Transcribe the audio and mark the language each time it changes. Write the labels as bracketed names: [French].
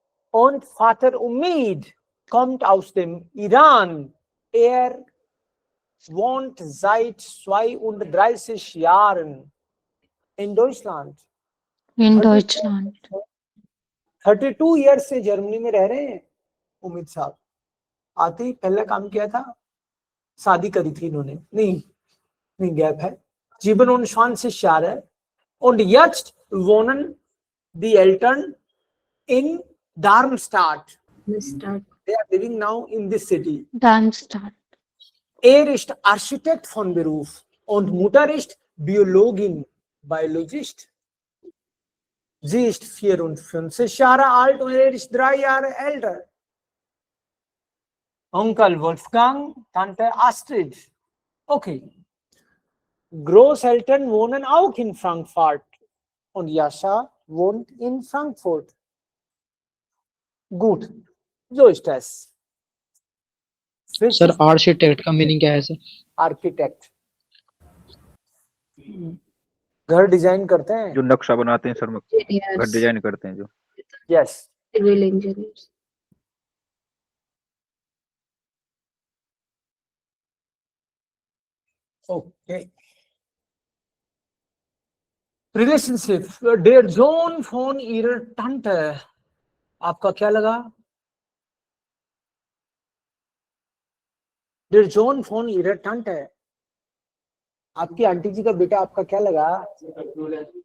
[German] Und Vater Omid kommt aus dem Iran. Er wohnt seit 32 Jahren in Deutschland. In Deutschland. [Hindi] 32 years से Germany में रह रहे हैं उमिद साहब. आते ही पहले काम किया था, शादी करी थी इन्होंने. नहीं गैप है. [German] 27 Jahre und jetzt wohnen die Eltern in Darmstadt. [English] They are living now in this city. [German] Darmstadt. Er ist Architekt von Beruf und Mutter ist Biologin, Biologist. Sie ist 54 Jahre alt und er ist 3 Jahre älter. Onkel Wolfgang, Tante Astrid. Okay. Großeltern wohnen auch in Frankfurt und Jascha wohnt in Frankfurt. Gut, so ist das. [Hindi] Sir architect का meaning क्या है sir? Architect घर design करते हैं, जो नक्शा बनाते हैं सर, घर डिजाइन करते हैं जो. [English] Yes. Civil engineers. Okay. Relationship. [German] Der Sohn von ihrer Tante. [Hindi] आपका क्या लगा? [German] Der Sohn von ihrer Tante. [Hindi] आपकी आंटी जी का बेटा आपका क्या लगा?